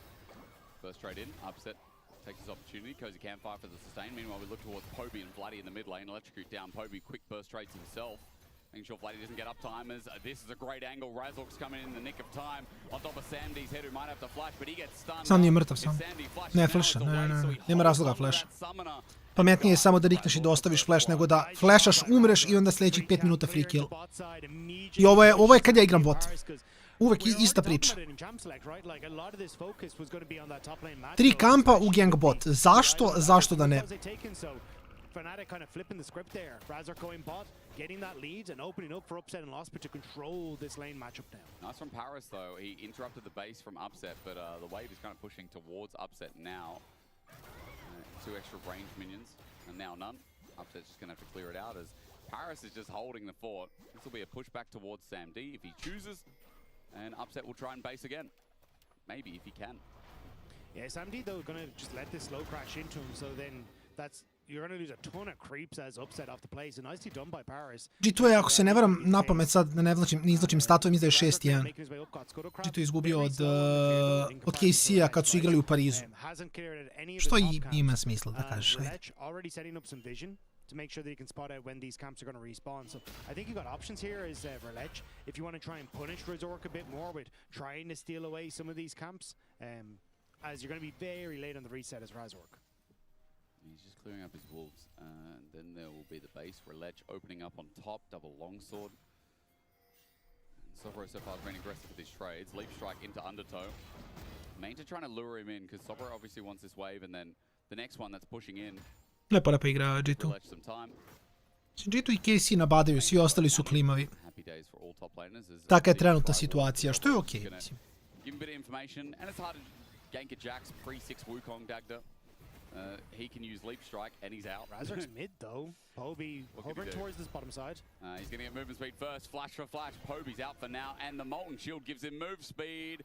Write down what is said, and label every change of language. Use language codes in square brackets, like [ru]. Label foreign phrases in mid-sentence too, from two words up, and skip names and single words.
[en] First trade in, Upset takes his opportunity, cozy campfire for the sustain. Meanwhile, we look towards Poby and Vladdy in the mid lane, electrocute down Poby, quick burst trades himself, making sure Vladdy doesn't get up timers. This is a great angle, Razork's coming in the nick of time, on top of Samdi's head who might have to flash, but he gets stunned. [sr] Sam nije mrtav sam. Ne flasha, ne. Nema razloga flash. Pametnije je samo da rikneš i da ostaviš flash nego da flashaš, umreš i onda sljedećih 5 minuta [en] free kill. [sr] I ovo je kad ja igram bot. Uvek ista priča. 3 kampa u [en] gang bot. [sr] Zašto? Zašto da ne? [en] Fnatic kind of flipping the script there. Razork going bot, getting that lead and opening up for Upset and Lospit to control this lane matchup now. Nice from Paris though. He interrupted the base from Upset, but the wave is kind of pushing towards Upset now. 2 extra range minions, and now none. Upset's just going to have to clear it out as Paris is just holding the fort. This will be a pushback towards SamD if he chooses, and Upset will try and base again. Maybe if he can. Yeah, SamD though going to just let this slow crash into him, so then you're going to lose a ton of creeps as Upset off the play, so nicely done by Paris. [sr] G2 je, ako se ne varam, na pamet sad ne izlačim statove, mislim da je 6-1. G2 je izgubio od KC-a kad su igrali u Parizu. Što i ima smisla da kažeš. [en] Already setting up some vision to make sure that he can spot out when these camps are going to respawn. So I think you got options here as Verlech. If you want to try and punish Razork a bit more with trying to steal away some of these camps, as you're going to be very late on the reset as Razork. He's just clearing up his wolves, and then there will be the base. Relech opening up on top, double longsword. Sobro so far has been aggressive with his trades. Leap strike into undertow. Mainta trying to lure him in, because Sobro obviously wants this wave, and then the next one that's pushing in. [sr] Lepa igra G2. G2 i KC nabadaju, svi ostali su klimavi. Taka je trenutna situacija, što je okej. [en] Give him a bit of information, and it's hard to gank a Jax pre-6 Wukong Dagda. He can use Leap Strike, and he's out. Razork's mid, though. Poby hovering towards this bottom side. He's going to get movement speed first. Flash for flash. Poby's out for now, and the Molten Shield gives him move speed.